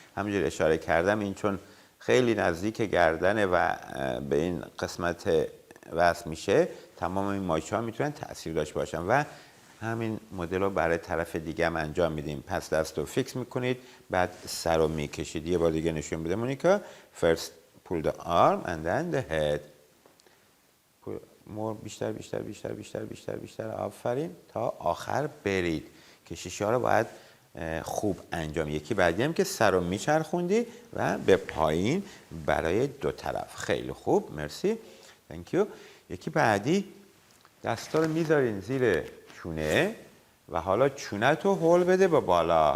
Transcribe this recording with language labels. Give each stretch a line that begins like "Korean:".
Persian: همونجور اشاره کردم این چون خیلی نزدیک گردنه و به این قسمت وصل میشه، تمام این مایچه ها میتونن تأثیر داشته باشن و همین مدل رو برای طرف دیگه هم انجام میدیم. پس دست رو فیکس میکنید، بعد سر رو میکشید. یه بار دیگه نشون بده مونیکا.
English: First pull the arm and then the head.
Persian: بیشتر بیشتر بیشتر بیشتر بیشتر بیشتر. آفرین، تا آخر برید. کشش ها رو باید خوب انجام. یکی بعدی هم که سر رو میچرخوندی و به پایین برای دو طرف. خیلی خوب، مرسی، thank you. یکی بعدی دستا رو میذارین زیر چونه و حالا چونه تو هول بده به بالا.